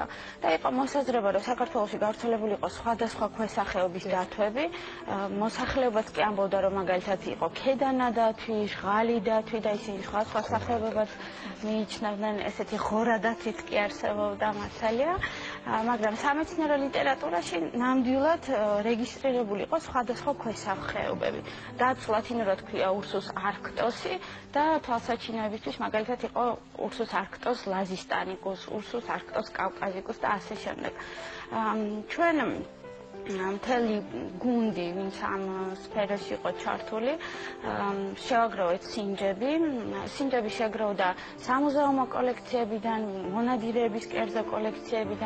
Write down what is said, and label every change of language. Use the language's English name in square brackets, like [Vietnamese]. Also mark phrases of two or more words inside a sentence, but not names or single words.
[Georgian] და იყო მოსაზრება, რომ საქართველოში გავრცელებული იყო სხვადასხვა ქვესახეობის დათვები, მოსახლეობაც კი ამბობდა, რომ მაგალითად იყო ქედანა დათვი, ჟღალი დათვი და ისინი სხვა სახეობებად მიიჩნევდნენ, ესეთი ღორა დათვით კი არსებობდა მასალია, მაგრამ სამეცნიერო ლიტერატურაში ნამდვილად რეგისტრირებული იყო სხვადასხვა ქვესახეობები. რაც ლათინურად ქვია Ursus arctosi და თვალსაჩინოებისთვის მაგალითად იყო Ursus arctos lazistanicus, Ursus arctos caucasicus და ასე შემდეგ. ჩვენ მთელი გუნდი, ვინც ამ სფეროში იყო ჩართული, შევაგროვეთ სინჯები. სინჯები შეგროვდა სამუზეუმო კოლექციებიდან, მონადირეების კერძო კოლექციებიდან.